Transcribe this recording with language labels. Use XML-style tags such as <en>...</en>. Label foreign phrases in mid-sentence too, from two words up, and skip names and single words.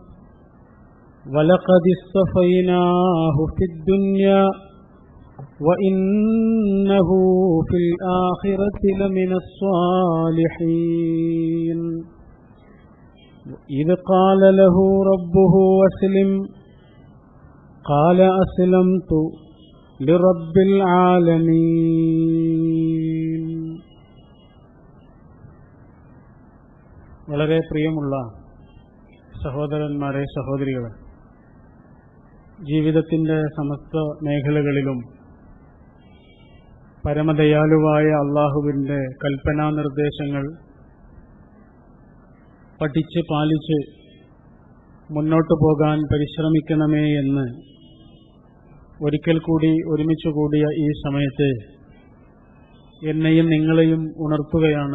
<ar>ولقد اصطفيناه في الدنيا وإنه في الآخرة لمن الصالحين إذ قال له ربه أسلم قال أسلمت لرب العالمين.</ar> <ml>വളരെ പ്രിയമുള്ള സഹോദരന്മാരെ, സഹോദരികളെ, ജീവിതത്തിൻ്റെ സമസ്ത മേഖലകളിലും പരമദയാലുവായ അള്ളാഹുവിൻ്റെ കൽപ്പനാ നിർദ്ദേശങ്ങൾ പഠിച്ച് പാലിച്ച് മുന്നോട്ടു പോകാൻ പരിശ്രമിക്കണമേ എന്ന് ഒരിക്കൽ കൂടി ഒരുമിച്ച് കൂടിയ ഈ സമയത്ത് എന്നെയും നിങ്ങളെയും ഉണർത്തുകയാണ്.</ml>